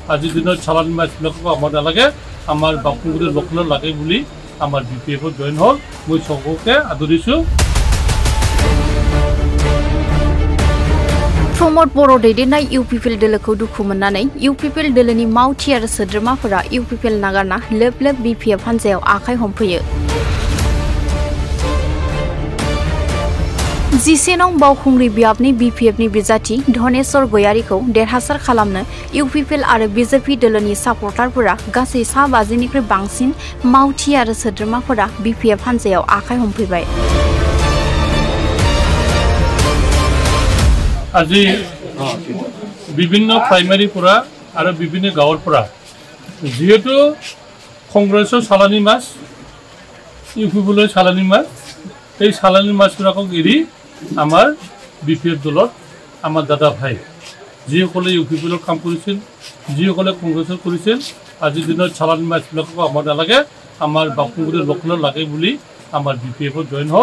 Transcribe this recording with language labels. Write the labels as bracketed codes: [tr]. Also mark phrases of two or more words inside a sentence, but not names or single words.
[as] আজিৰ দিনত চালানী মাছবিলাকক আমাৰ নালাগে, আমাৰ বাপুগুৰিৰ লোকেলৰ লাগে বুলি আমাৰ BPF-ত জইন হ'ল। মই সকলোকে আদৰিছোঁ। [brx] प्रमोद बर' दैदेननाय UPPL दोलोखौ दुखु मोननानै UPPL दोलोनि मावथि आरो सोद्रोमाफोरा UPPL नागारना लोब लोब BPF हान्जायाव आखाइ हमफैयो। 11 नं बावखुंग्रि बियाबनि BPF-नि बिजाथि धनेश्वर गयारीखौ देरहासार खालामनो UPPL आरो BJP दोलोनि सापर्टारफोरा गासै 50 निख्रुइ बांसिन मावथि आरो सोद्रोमाफोरा BPF हान्जायाव आखाइ हमफैबाय। [as] আজি বিভিন্ন প্ৰাইমাৰীৰপৰা আৰু বিভিন্ন গাঁৱৰপৰা যিহেতু কংগ্ৰেছৰ চালানী মাছ, UPPLৰ চালানী মাছ, এই চালানী মাছবিলাকক এৰি আমাৰ BPF দলত আমাৰ দাদা ভাই যিসকলে UPPLৰ কাম কৰিছিল, যিসকলে কংগ্ৰেছৰ কৰিছিল, আজিৰ দিনত চালানী মাছবিলাকক আমাৰ নালাগে, আমাৰ বাপুগুৰিৰ লোকেলৰ লাগে বুলি আমাৰ BPF-ত জইন হ'ল।